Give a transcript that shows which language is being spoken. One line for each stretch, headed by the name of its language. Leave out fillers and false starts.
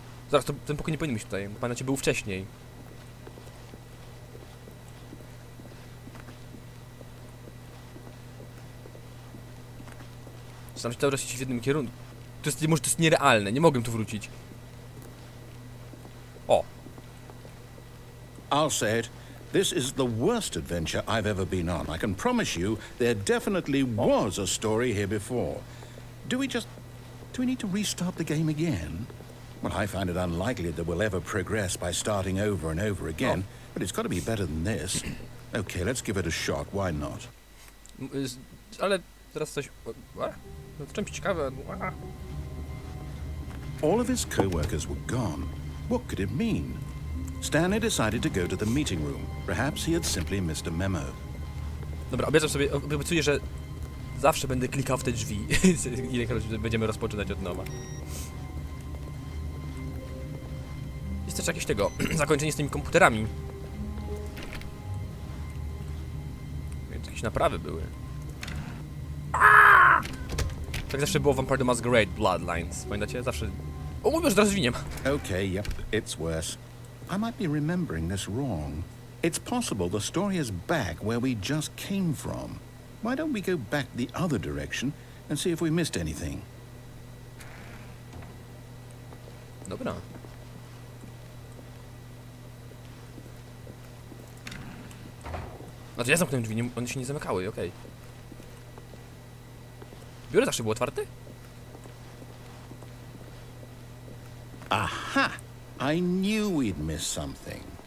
Polish: Zaraz, ten pokój nie powinien być tutaj, bo pamiętacie, był wcześniej. Sam się cały czas iść w jednym kierunku. Może to jest nierealne, nie mogłem tu wrócić. O!
English: I'll say it. This is the worst adventure I've ever been on. I can promise you there definitely was a story here before. Do we need to restart the game again? Well, I find it unlikely that we'll ever progress by starting over and over again, but it's got to be better than this. Okay, let's give it a shot. Why not?
Polish: Ale teraz coś... No to czymś ciekawe...
English: All of his co-workers were gone. What could it mean? Stanley decided to go to the meeting room. Perhaps he had simply missed a memo.
Polish: Dobra, obiecuję, że zawsze będę klikał w te drzwi, ilekroć będziemy rozpoczynać od nowa. Jest też jakieś tego, zakończenie z tymi komputerami. Więc jakieś naprawy były. Tak zawsze było w Vampire the Masquerade Bloodlines. Pamiętacie? Zawsze... O, mówię, że teraz drzwi nie ma.
English: Okay, yep, it's worse. I might be remembering this wrong. It's possible the story is back where we just came from. Why don't we go back the other direction and see if we missed anything?
Polish: Dobra. No to ja zamknąłem drzwi, one się nie zamykały, okej. Biuro zawsze było otwarte? Aha!
English: I knew we'd missed something.